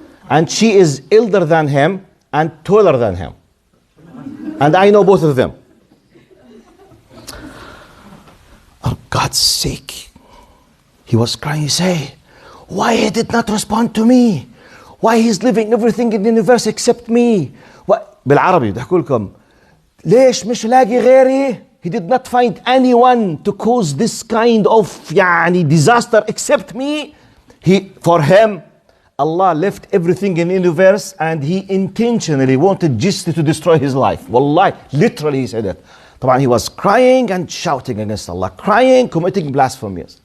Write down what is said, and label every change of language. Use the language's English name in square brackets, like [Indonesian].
[English] And she is elder than him and taller than him. And I know both of them. For God's sake. He was crying, say, why he did not respond to me? Why he's living everything in the universe except me? [Arabic] بالعربي بحكي لكم ليش مش لاقي غيري? [English] He did not find anyone to cause this kind of disaster except me. For him, Allah left everything in the universe, and he intentionally wanted just to destroy his life. Wallahi, literally he said it. طبعا he was crying and shouting against Allah, crying, committing blasphemies.